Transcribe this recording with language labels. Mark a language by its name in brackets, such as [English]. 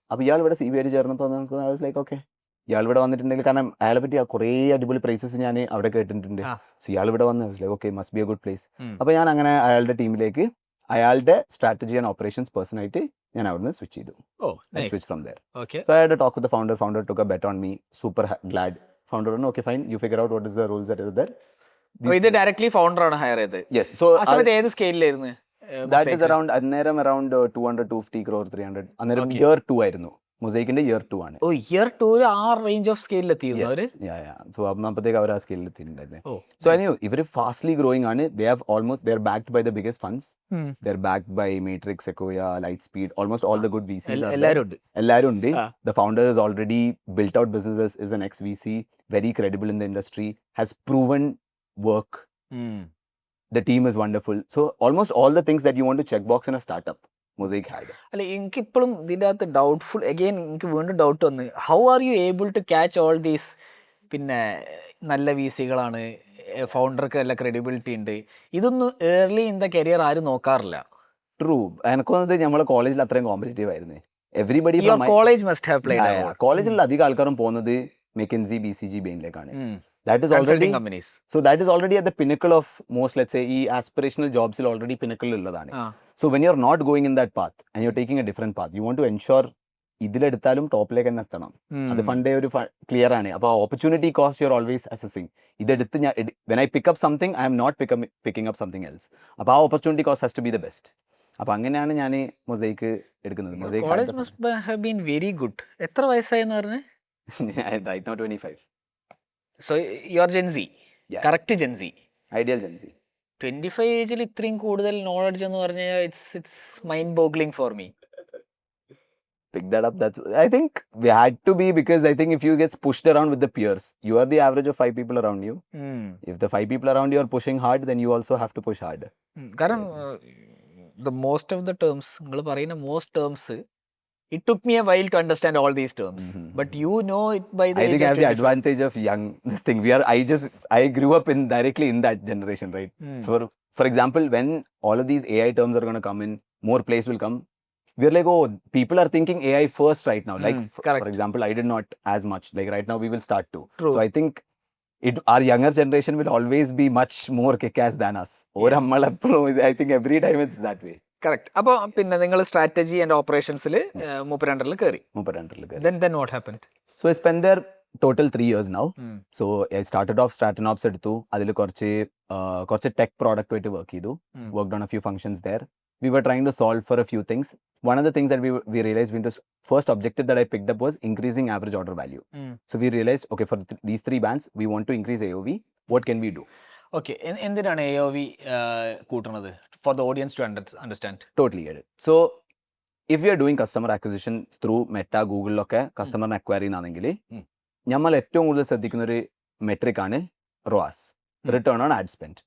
[Malayalam] അപ്പൊ ഇയാൾ ഇവിടെ CBO ആയിട്ട് ചേർന്നപ്പോൾ നമുക്ക് ലൈക്ക് ഓക്കെ, ഇയാൾ ഇവിടെ വന്നിട്ടുണ്ടെങ്കിൽ, കാരണം അയാളെ പറ്റി കുറേ അടിപൊളി പ്ലേസസ് ഞാൻ അവിടെ കേട്ടിട്ടുണ്ട്. ആ. സോ ഇയാൾ ഇവിടെ വന്ന് like okay, [English] Must be a good place. ഉം. [Malayalam] അപ്പൊ ഞാൻ അങ്ങനെ അയാളുടെ ടീമിലേക്ക് അയാളുടെ സ്ട്രാറ്റജി ആൻഡ് ഓപ്പറേഷൻസ് പേഴ്സൺ ആയിട്ട് ഞാൻ അവിടുന്ന് സ്വിച്ച് ചെയ്തു. ഓ [English] Switch from there. Okay So I had a talk with the founder. Founder took a bet on me. Super glad. Founder said, okay, fine. You figure out what is the rules that are there. [Malayalam] ഇത് directly founder ആണ് higher ചെയ്തത്. [English] Yes. So [Malayalam] ആ സമയത്ത് ഏത് സ്കെയിലായിരുന്നു? [English] that is around അന്നേരം around 200-250 crore 300. [Malayalam] അന്നേരം [English] Okay. [Malayalam] year 2 ആയിരുന്നു. മൊസൈക്കിന്റെ year 2 ആണ്. ഓ ഇയർ 2 ആ റേഞ്ച് ഓഫ് സ്കെയിലിൽ എത്തിയിരുന്നു അവര്. So അപ്പോഴത്തേക്ക് അവർ ആ സ്കെയിലിൽ എത്തിയിട്ടുണ്ടായിരുന്നു. ഓ [English] So I knew [Malayalam] ഇവർ ഫാസ്റ്റ്ലി ഗ്രോയിങ് ആണ്. [English] They're backed by the biggest funds. They're backed by Matrix, Sequoia, Lightspeed, almost all the good VCs. are there. [Malayalam] എല്ലാരും ഉണ്ട്. എല്ലാവരും ഉണ്ട്. ആ. [English] The founder has already built out businesses, is an ex-VC, very credible in the industry, has proven work. The team is wonderful. So almost all the things that you want to check box in a startup, Mosaic had. [Malayalam] അല്ല എനിക്കിപ്പോഴും ഇതിൻ്റെ അകത്ത് doubtful again എനിക്ക് വീണ്ടും doubt വന്ന് [English] How are you able to catch all these? [Malayalam] പിന്നെ നല്ല VC-കളാണ്, ഫൗണ്ടർക്ക് നല്ല ക്രെഡിബിലിറ്റി ഉണ്ട്, ഇതൊന്നും [English] early in the career [Malayalam] ആരും നോക്കാറില്ല. [English] True. [Malayalam] എനിക്കൊന്നത് നമ്മളെ കോളേജിൽ അത്രയും കോമ്പറ്റീറ്റീവ് ആയിരുന്നു. [English] everybody your college must have played [Malayalam] കോളേജിൽ അധികം ആൾക്കാരും പോകുന്നത് McKinsey, BCG, ബെയിനിലേക്കാണ്. [English] That is already consulting companies. so that is already at the pinnacle of most, let's say, ഈ aspirational jobs il already pinnacle ഉള്ളതാണ്. So when you're not going in that path and you're taking a different path, you want to ensure [Malayalam] ഇതിലെടുത്താലും ടോപ്പിലേക്ക് തന്നെ എത്തണം. അത് funday ഒരു clear ആണ്. [English] അപ്പോൾ opportunity cost you are always assessing. [Malayalam] ഇതെടുത്ത് ഞാൻ [English] When I pick up something I'm not picking up something else. [Malayalam] അപ്പോൾ ആ [English] Opportunity cost has to be the best. [Malayalam] അപ്പോൾ അങ്ങനെയാണ് ഞാൻ മൊസൈക്ക് എടുക്കുന്നത്. College must have been very good. എത്ര വയസ്സായെന്ന് പറഞ്ഞേ? [English] Right now 25. So you are Gen Z. Yeah. Correct Gen Z. Ideal Gen Z. [Malayalam] 25 ഏജിൽ ഇത്രയും കൂടുതൽ നോളജ് എന്ന് പറഞ്ഞാൽ [English] It's mind boggling for me. Pick that up. That's, I think we had to be, because I think if you get pushed around with the peers, you are the average of 5 people around you. If the 5 people around you are pushing hard, then you also have to push hard. കാരണം the most of the terms [Malayalam] നിങ്ങൾ പറയുന്ന [English] Most terms it took me a while to understand all these terms, but you know it by the I age think I of have the 25. advantage of young this thing. I grew up directly in that generation, right? For example, when all of these AI terms are going to come in, more plays will come. We're like, oh, people are thinking AI first right now. Like, correct. for example, I did not as much. Like right now, we will start to. True. So I think our younger generation will always be much more kick-ass than us. Or I think every time it's that way. Correct. [Malayalam] അപ്പോൾ പിന്നെ നിങ്ങൾ strategy and ഓപ്പറേഷൻസിൽ മൂപ്പരണ്ടറിൽ കയറി. [English] Then what happened? So I spent there total 3 years now. So I started off Stratenops എടുത്തു. [Malayalam] അതിൽ കുറച്ച് tech product ആയിട്ട് work ചെയ്തു. [English] Worked on a few functions there. We were trying to solve for a few things. One of the things that we realized, first objective that I picked up was increasing average order value. So we realized, okay, for these 3 bands, we want to increase AOV. What can we do? [Malayalam] Okay, എന്തിനാണ് AOV കൂട്ടുന്നത്? [English] For the audience to understand. Totally get it. So if we are doing customer acquisition through Meta, Google [Malayalam] ഒക്കെ കസ്റ്റമറിനെ acquire ചെയ്യുന്നതാണെങ്കിൽ നമ്മൾ ഏറ്റവും കൂടുതൽ ശ്രദ്ധിക്കുന്ന ഒരു metric ആണ് ROAS, return on add spend.